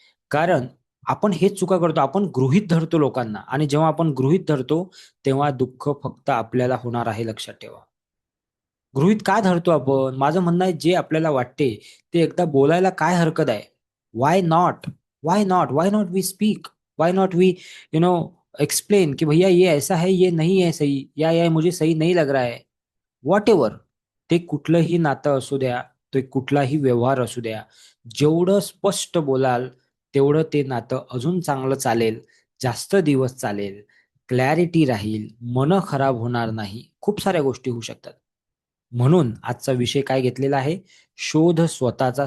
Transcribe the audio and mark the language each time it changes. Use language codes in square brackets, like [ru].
[mr] कारण आपण हेच चुका करतो. आपण गृहीत धरतो लोकांना आणि जेव्हा आपण गृहीत धरतो, तेव्हा दुःख फक्त आपल्याला होणार आहे, लक्षात ठेवा. गृहीत का धरतो आपण? माझं म्हणणं आहे, जे आपल्याला वाटते ते एकदा बोलायला काय हरकत आहे? [en] Why not? Why not? Why not we speak? Why not we you know explain [hi] कि भैया ये ऐसा है, ये नहीं है सही, या ये मुझे सही नहीं लग रहा है. [en] Whatever. [mr] ते कुठलंही नातं असू द्या, ते कुठलाही व्यवहार असू द्या. जेवढं स्पष्ट बोलाल, तेवढं ते नातं अजून चांगलं चालेल, जास्त दिवस चालेल, क्लॅरिटी राहील, मनं खराब होणार नाही. खूप साऱ्या गोष्टी होऊ शकतात. म्हणून आजचा विषय काय घेतलेला आहे? शोध स्वतःचा.